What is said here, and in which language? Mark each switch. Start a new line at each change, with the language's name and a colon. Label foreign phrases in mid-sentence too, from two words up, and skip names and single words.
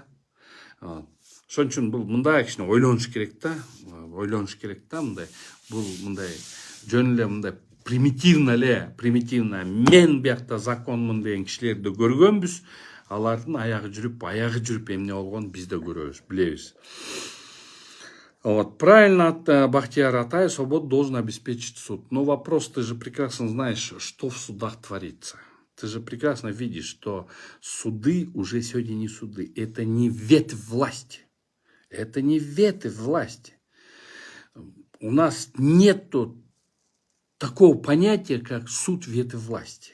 Kyrgyz: Ошон үчүн бул мындай кичине ойлонуш керек да. Мындай бул мындай жөн эле мындай примитивно мен биякта законмун деген кишилерди көргөнбүз. Алардын аягы жүрүп эмне болгонун биз да көрөбүз, билебиз.
Russian: Вот, правильно, Бахтияр Атай, свободу должен обеспечить суд. Но вопрос, ты же прекрасно знаешь, что в судах творится. Ты же прекрасно видишь, что суды уже сегодня не суды. Это не ветвь власти. У нас нету такого понятия, как суд ветвь власти.